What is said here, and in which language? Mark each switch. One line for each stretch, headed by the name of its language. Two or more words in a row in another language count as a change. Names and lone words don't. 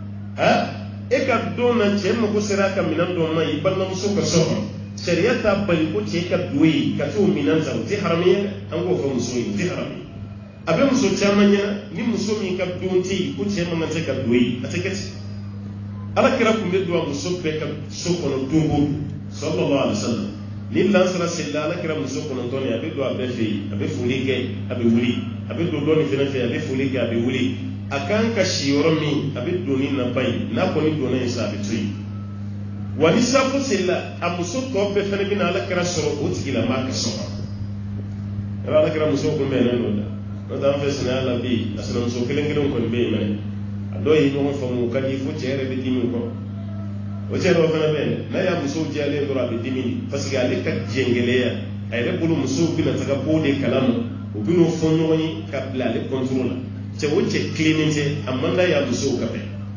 Bambara: e ka don na cɛ mago sera a ka minɛn dɔ ma i balimamuso ka so kɔnɔ sariya t'a bali ko cɛ ka don yen ka t'o minɛn ta o tɛ haramu ye an k'o fɔ muso ye o tɛ haramu ye a bɛ muso caman ɲɛna ni muso min ka don tɛ yen ko cɛ man kan tɛ ka don yen a tɛ kɛ ten ala kira tun bɛ don a muso bɛɛ ka so kɔnɔ don o don
Arabic: صلى الله عليه وسلم
Bambara: ni lansara selila ala kira muso kɔnɔntɔn a bɛ don a bɛɛ fɛ yen a bɛ foli kɛ a bɛ wuli a bɛ don dɔ nin fɛnɛ fɛ a bɛ foli kɛ a bɛ wuli a kan ka si yɔrɔ min a bɛ don ni naba ye n'a kɔni donna yen sa a bɛ to yen wa ni safo selila a muso tɔ bɛɛ fɛnɛ bɛ na ala kira sɔrɔ o tigila maa ka so kɔnɔ ala kira muso kun bɛ yen nɔ n'o tɛ an fɛ sinaya la bi a sinamuso kelen kelen kɔni bɛ yen mɛ a dɔw ye ɲɔgɔn faamu ka di fo cɛ yɛrɛ bɛ dimi kɔrɔ o cɛ dɔw fana bɛ yen n'a y'a musow jɛlen dɔrɔn a bɛ dimi parce que ale ka jɛngɛlɛya a yɛrɛ bolo musow bɛna taga bɔ de kalama u bɛn'o fɔ ɲɔgɔn ye ka bila ale contrôle la cɛ o cɛ tilennen tɛ a man d'a y'a musow ka bɛn